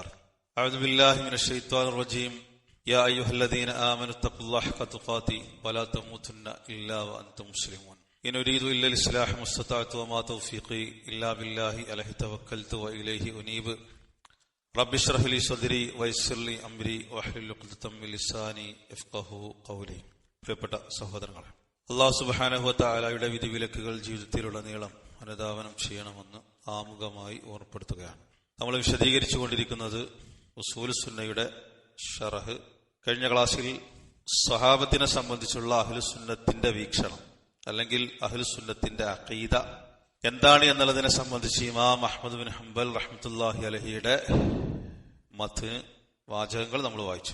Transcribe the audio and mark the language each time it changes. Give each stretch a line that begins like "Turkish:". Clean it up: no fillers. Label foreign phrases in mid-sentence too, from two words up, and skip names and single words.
Arabic: أعوذ بالله من الشيطان الرجيم. يا أيها الذين آمنوا اتقوا الله حق تقاته ولا تموتن إلا وأنتم مسلمون. إن أريد إلا الإصلاح ما استطعت وما توفيقي إلا بالله عليه توكلت وإليه أنيب. رب اشرح لي صدري ويسر لي أمري واحلل عقدة من لساني يفقهوا قولي.
Malayalam: പ്രിയപ്പെട്ട സഹോദരങ്ങളെ,
Arabic: الله سبحانه وتعالى
Malayalam: വിധിവിലക്കുകൾ ജീവിതത്തിലുടനീളം അനുധാവനം ചെയ്യണമെന്ന് ആമുഖമായി ഓർമ്മപ്പെടുത്തുകയാണ്. നമ്മൾ വിശദീകരിച്ചുകൊണ്ടിരിക്കുന്നത് ഉസൂൽ സുന്നയുടെ ഷറഹ്. കഴിഞ്ഞ ക്ലാസ്സിൽ സ്വഹാബത്തിനെ സംബന്ധിച്ചുള്ള അഹ്ലുസുന്നത്തിന്റെ വീക്ഷണം അല്ലെങ്കിൽ അഹ്ലുസുന്നത്തിന്റെ അഖീദ എന്താണ് എന്നുള്ളതിനെ സംബന്ധിച്ച് ഇമാം അഹ്മദ് ബിൻ ഹംബൽ
Arabic: رحمة الله عليه
Malayalam: മത്ന് വാചകങ്ങൾ നമ്മൾ വായിച്ചു.